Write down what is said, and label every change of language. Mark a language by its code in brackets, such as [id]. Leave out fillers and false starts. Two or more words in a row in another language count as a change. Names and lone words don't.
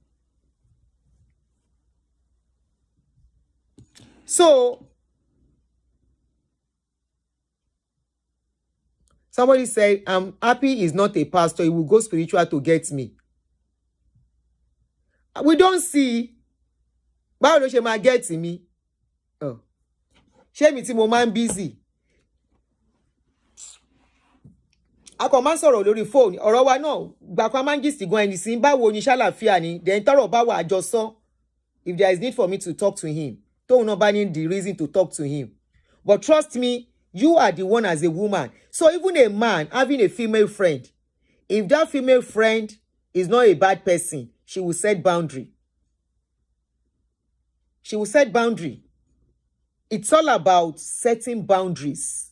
[en] So, somebody said, I'm happy he's not a pastor. He will go spiritual to get me. We don't see. [yo] Báwo ló ṣe máa [en] get me? [yo] Oh. Ṣé mi tí mo máa ń busy? A kò máa ń sọ̀rọ̀ lórí phone. Ọ̀rọ̀ wa náà, gbà kan máa ń gist gan ẹni sí. Báwo ni ṣàlàáfíà ni? Then tọ́rọ̀ bá wà àjọsọ. [en] If there is need for me to talk to him. [yo] Tóun náà bá ní [en] the reason to talk to him. But trust me, you are the one as a woman. So even a man having a female friend, if that female friend is not a bad person, she will set boundary. She will set boundary. It's all about setting boundaries.